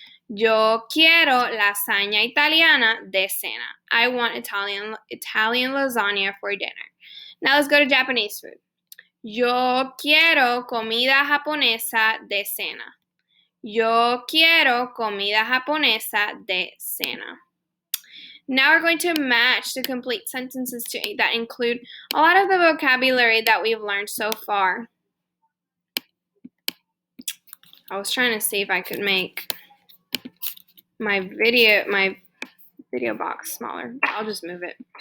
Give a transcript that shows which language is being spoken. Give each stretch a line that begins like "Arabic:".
Spanish: Yo quiero lasagna italiana de cena.
English: I want Italian lasagna for dinner. Now let's go to Japanese food.
Spanish: Yo quiero comida japonesa de cena. Yo quiero comida japonesa de cena.
English: Now we're going to match the complete sentences that include a lot of the vocabulary that we've learned so far. I was trying to see if I could make my video box smaller. I'll just move it.